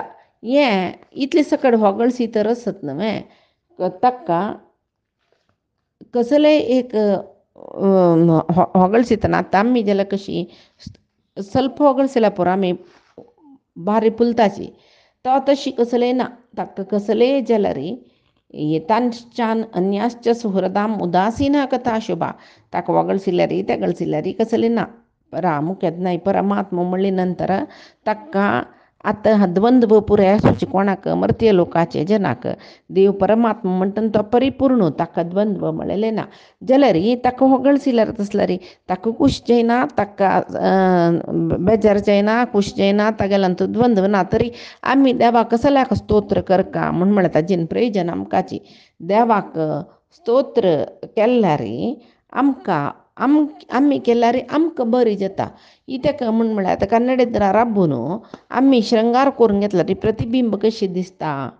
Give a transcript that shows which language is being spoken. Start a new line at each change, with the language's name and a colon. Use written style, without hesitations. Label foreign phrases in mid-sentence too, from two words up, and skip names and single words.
Konkani: हें इतले सकट होगळसी तर आसत न्हय ताका कसले एक होगळसितना आतां आमी जाल्यार कशी ಸ್ವಲ್ಪ होगळसिल्या पुरो आमी बारी फुलताची तो तशी कसले ना ताका कसले जाल्यार येतांच्यान
Sanskrit: अन्याश्च सुहृदाम उदासीना कथा शुभा
Konkani: ताका ಹೊಗಳಿಸಿಲ್ಲರಿ ತೆಗಳಿಸಿಲ್ಲರಿ ಕಸಲಿನ ಮುಖ್ಯದ್ನಾಯಿ ಪರಮಾತ್ಮ म्हणली नंतर ताका आता द्वंद्व पुऱ्या सुची कोणाक मर्त्य लोकाचे जनाक देव परमात्मा म्हणटा तो परिपूर्ण ताका द्वंद्व म्हळेले ना जाल्यार ताका ಹೊಗಳಿಸಿಲ್ಲರ तसलरी ताका खुश जायना ताका बेजार जायना खुश जायना तागेलांतू द्वंद्व ना तरी आम्ही देवाक कसल्याक स्तोत्र करका म्हण म्हणटा जिन प्रयोजन आमकाची देवाक स्तोत्र केल्यारी आमकां आम्ही केल्यारी आमकां बरी जाता ही ताका म्हळ्यार आतां कन्नडीत राबून आम्ही श्रृंगार करून घेतल्यार प्रतिबिंब कशी दिसता